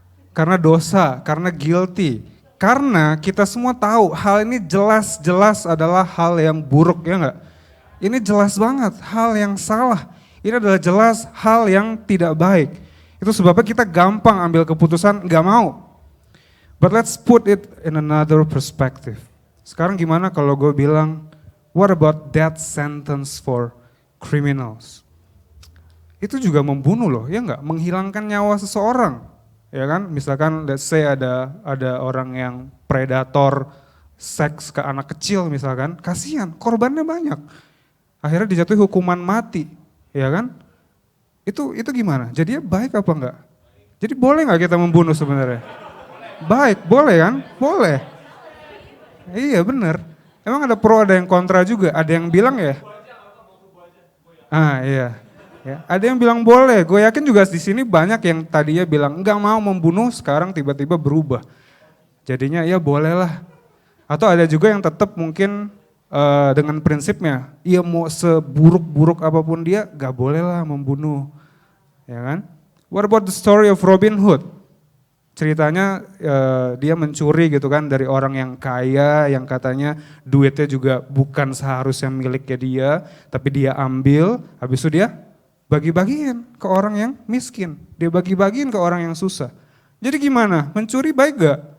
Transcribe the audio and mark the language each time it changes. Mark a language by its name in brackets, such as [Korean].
[Indonesian] Karena dosa, karena guilty. Karena kita semua tahu hal ini jelas-jelas adalah hal yang buruk, ya enggak? Ini jelas banget hal yang salah. Ini adalah jelas hal yang tidak baik. Itu sebabnya kita gampang ambil keputusan nggak mau. [English] But let's put it in another perspective. [Indonesian] Sekarang gimana kalau gue bilang, [English] what about death sentence for criminals? [Indonesian] Itu juga membunuh loh, ya enggak? Menghilangkan nyawa seseorang. Ya kan, misalkan [English] let's say [Indonesian] ada orang yang predator seks ke anak kecil misalkan, kasihan, korbannya banyak. Akhirnya dijatuhi hukuman mati, ya kan? Itu gimana? Jadinya baik apa enggak? Jadi boleh enggak kita membunuh sebenarnya? Baik, boleh kan? Boleh. Iya benar. Emang ada pro ada yang kontra juga, ada yang bilang ya. Iya. Ya, ada yang bilang boleh, gue yakin juga di sini banyak yang tadinya bilang enggak mau membunuh, sekarang tiba-tiba berubah. Jadinya ya bolehlah. Atau ada juga yang tetap mungkin dengan prinsipnya, iya mau seburuk-buruk apapun dia, gak boleh lah membunuh. Ya kan? [English] What about the story of Robin Hood? [Indonesian] Ceritanya dia mencuri gitu kan dari orang yang kaya, yang katanya duitnya juga bukan seharusnya miliknya dia, tapi dia ambil, habis itu dia bagi-bagiin ke orang yang miskin, dia bagi-bagiin ke orang yang susah. Jadi gimana? Mencuri baik gak?